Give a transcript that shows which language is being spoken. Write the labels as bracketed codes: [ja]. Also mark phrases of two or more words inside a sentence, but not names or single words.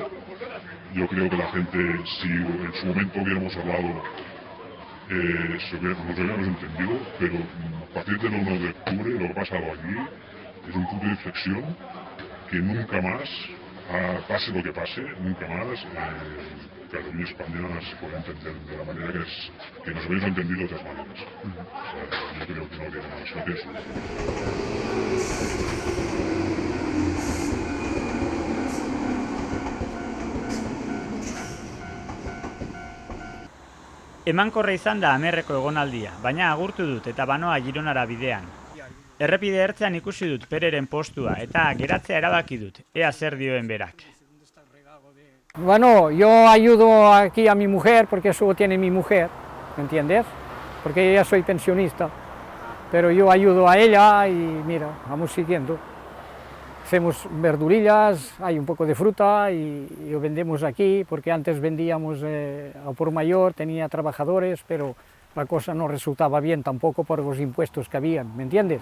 [es] Yo creo que la gente, si en su momento hubiéramos hablado, nos hubiéramos entendido, pero a partir del 1 de octubre lo que ha pasado aquí es un punto de inflexión que nunca más, pase lo que pase, nunca más Cataluña y España se puede entender de la manera que nos habéis entendido de otras maneras. Yo creo que no tiene más, no tiene solución. [eu] Emankorra izan da Amerreko egonaldia, baina agurtu dut eta banoa Gironara bidean. Errepide ertzean ikusi dut Pereren postua eta geratzea erabaki dut, ea zer dioen berak. [es] Bueno, yo ayudo aquí a mi mujer porque eso tiene mi mujer, ¿me entiendes? Porque ya soy pensionista, pero yo ayudo a ella y mira, vamos siguiendo. Hacemos verdurillas, hay un poco de fruta y lo vendemos aquí, porque antes vendíamos a por mayor, tenía trabajadores, pero la cosa no resultaba bien tampoco por los impuestos que habían, ¿me entiendes?